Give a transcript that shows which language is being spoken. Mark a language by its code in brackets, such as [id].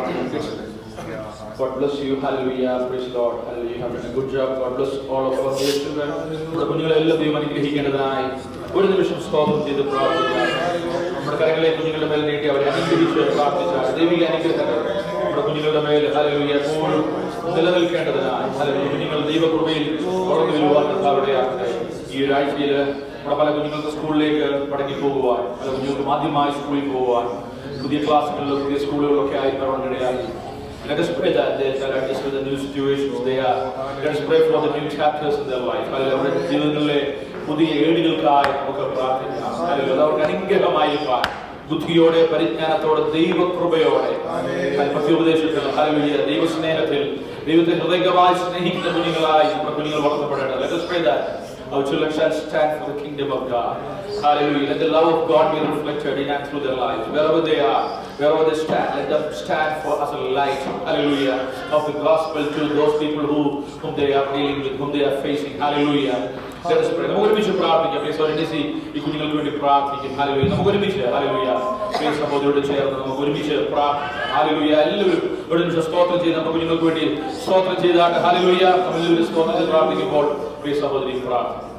[en] God bless you, hallelujah, praise the Lord, hallelujah, you have done a good job. God bless all of us, dear children. [ml] നമ്മുടെ കുഞ്ഞുങ്ങളെല്ലാം ദൈവം അനുഗ്രഹിക്കേണ്ടതായി ഒരു നിമിഷം സ്തോത്രം ചെയ്ത് പ്രാർത്ഥിക്കാം. നമ്മുടെ കരങ്ങളെ കുഞ്ഞുങ്ങളുടെ മേൽ നീട്ടി അവരെ അനുഗ്രഹിച്ച് പ്രാർത്ഥിച്ചാൽ ദൈവിക അനുഗ്രഹങ്ങൾ നമ്മുടെ കുഞ്ഞുങ്ങളുടെ മേൽ ഹല്ലേലൂയ എപ്പോഴും നിലനിൽക്കേണ്ടതിനായി ഹല്ലേലൂയ കുഞ്ഞുങ്ങൾ ദൈവകൃപയിൽ വളർന്നു വരുവാൻ കർത്താവിടെ ആകട്ടെ. ഈ ഒരാഴ്ചയിൽ നമ്മുടെ പല കുഞ്ഞുങ്ങൾക്ക് സ്കൂളിലേക്ക് മടങ്ങി പോകുവാൻ, പല കുഞ്ഞുങ്ങൾക്ക് ആദ്യമായി സ്കൂളിൽ പോകുവാൻ, പുതിയ ക്ലാസ്സുകളിലും പുതിയ സ്കൂളുകളിലൊക്കെ ആയി ഇടയായി. [en] Let us pray that they shall adjust with the new situations they are. Let us pray for the new chapters in their life. [ml] അവരുടെ ജീവിതങ്ങളിലെ പുതിയ ഏടുകൾക്കായി നമുക്ക് പ്രാർത്ഥിക്കാം. അവർക്ക് അനുഗ്രഹമായിരിക്കാൻ ബുദ്ധിയോടെ പരിജ്ഞാനത്തോടെ ദൈവകൃപയോടെ പത്യോപദേശത്തിൽ ഹല്ലേലൂയ ദൈവസ്നേഹത്തിൽ ദൈവത്തെ ഹൃദയമായി സ്നേഹിക്കുന്ന കുഞ്ഞുങ്ങളായി നമ്മുടെ കുഞ്ഞുങ്ങൾ വളർത്തപ്പെടേണ്ടത്. [en] Let us pray that our children shall stand for the kingdom of God. Hallelujah. Let the love of God be reflected in and through their lives. Wherever they are, wherever they stand, let them stand for as a light, hallelujah, of the gospel to those people whom they are dealing with, whom they are facing. Hallelujah. Let us pray. [ml] നമുക്ക് ഒരുമിച്ച് പ്രാർത്ഥിക്കാം. ഈ കുഞ്ഞുങ്ങൾക്ക് വേണ്ടി പ്രാർത്ഥിക്കും. Hallelujah. നമുക്ക് ഒരുമിച്ച് hallelujah സഹോദരിയോട് ചേർന്ന് നമുക്ക് ഒരുമിച്ച് പ്രാർത്ഥിക്കാം. ഹല്ലേലൂയ. എല്ലാവരും ഒരു നിമിഷം സ്തോത്രം ചെയ്ത് നമ്മുടെ കുഞ്ഞുങ്ങൾക്ക് വേണ്ടി സ്തോത്രം ചെയ്താട്ട് ഹല്ലേലൂയ നമ്മളെല്ലാവരും സ്തോത്രം ചെയ്ത് പ്രാർത്ഥിക്കുമ്പോൾ പ്രിയ സഹോദരി പ്രാർത്ഥിക്കും.